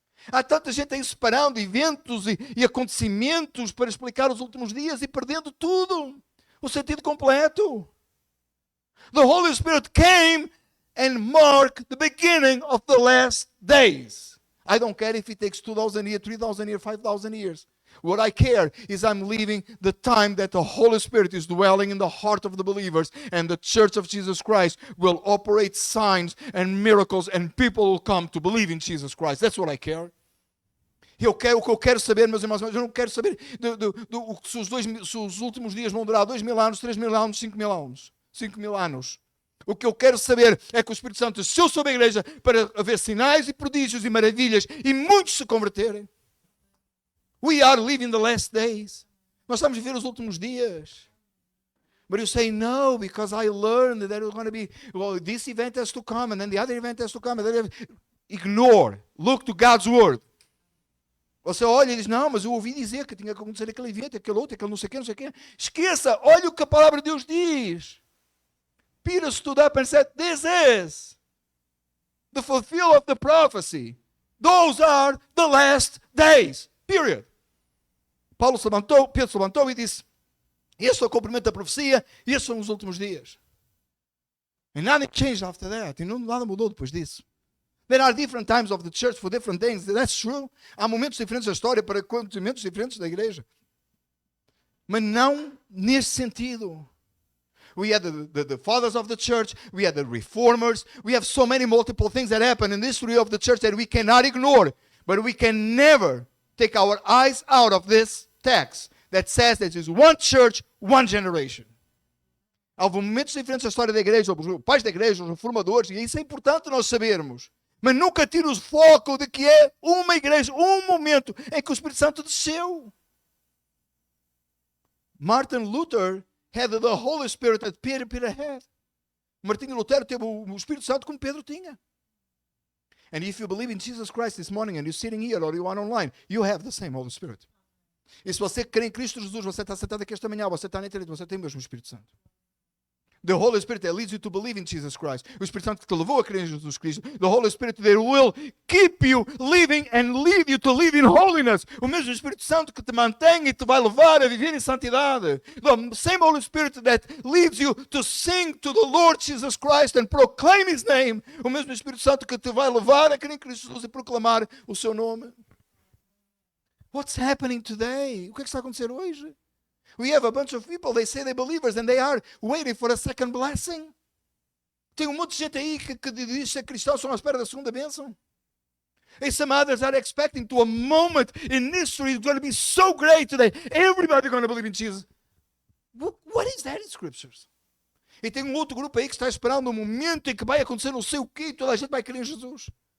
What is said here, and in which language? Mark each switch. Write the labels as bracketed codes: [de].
[pt] Há tanta gente aí separando eventos e acontecimentos para explicar os últimos dias e perdendo tudo, o sentido completo. [en] The Holy Spirit came and marked the beginning of the last days. I don't care if it takes 2,000 years, 3,000 years, 5,000 years. What I care is I'm living the time that the Holy Spirit is dwelling in the heart of the believers, and the Church of Jesus Christ will operate signs and miracles, and people will come to believe in Jesus Christ. That's what I care. [pt] O que eu quero saber, meus irmãos, eu não quero saber se os últimos dias vão durar 2.000 anos, 3.000 anos, 5.000 anos. 5.000 anos. O que eu quero saber é que o Espírito Santo desceu sobre a igreja para haver sinais e prodígios e maravilhas e muitos se converterem. [en] We are living the last days. [pt] Nós estamos a viver os últimos dias. [en] But you say, no, because I learned that there's going to be, well, this event has to come, and then the other event has to come. Ignore. Look to God's word. [pt] Você olha e diz, não, mas eu ouvi dizer que tinha que acontecer aquele evento, aquele outro, aquele não sei o quê, não sei o quê. Esqueça, olha o que a palavra de Deus diz. [en] Peter stood up and said, this is the fulfillment of the prophecy. Those are the last days. Period. [pt] Pedro se levantou e disse, este é o cumprimento da profecia e estes são os últimos dias. [en] And nothing changed after that. [pt] E nada mudou depois disso. [en] There are different times of the church for different things. That's true. [pt] Há momentos diferentes da história para acontecimentos diferentes da igreja. Mas não nesse sentido. [en] We had the fathers of the church. We had the reformers. We have so many multiple things that happen in the history of the church that we cannot ignore. But we can never take our eyes out of this text that says that there is one church, one generation. [pt] Há momentos diferentes da história da igreja, os pais da igreja, os reformadores, e isso é importante nós sabermos. Mas nunca tira o foco de que é uma igreja, um momento em que o Espírito Santo desceu. [en] Martin Luther had the Holy Spirit that Peter had. [pt] Martinho Lutero teve o Espírito Santo como Pedro tinha. [en] And if you believe in Jesus Christ this morning and you're sitting here or you are online, you have the same Holy Spirit. [pt] E se você crê em Cristo Jesus, você está sentado aqui esta manhã, você está na internet, você tem o mesmo Espírito Santo. [en] The Holy Spirit that leads you to believe in Jesus Christ. [pt] O Espírito Santo que te levou a crer em Jesus Cristo. [en] The Holy Spirit that will keep you living and lead you to live in holiness. [pt] O mesmo Espírito Santo que te mantém e te vai levar a viver em santidade. [en] The same Holy Spirit that leads you to sing to the Lord Jesus Christ and proclaim His name. [pt] O mesmo Espírito Santo que te vai levar a crer em Cristo Jesus e proclamar o seu nome. [en] What's happening today? [pt] O que é que está a acontecer hoje? [en] We have a bunch of people, they say they're believers and they are waiting for a second blessing. [pt] Tem monte de gente aí que diz ser cristão, são à espera da segunda bênção. [en] And some others are expecting to a moment in history is going to be so great today. Everybody going to believe in Jesus. What is that in scriptures? [pt] E tem outro grupo aí que está esperando um momento em que vai acontecer não sei o quê e toda a gente vai crer em Jesus.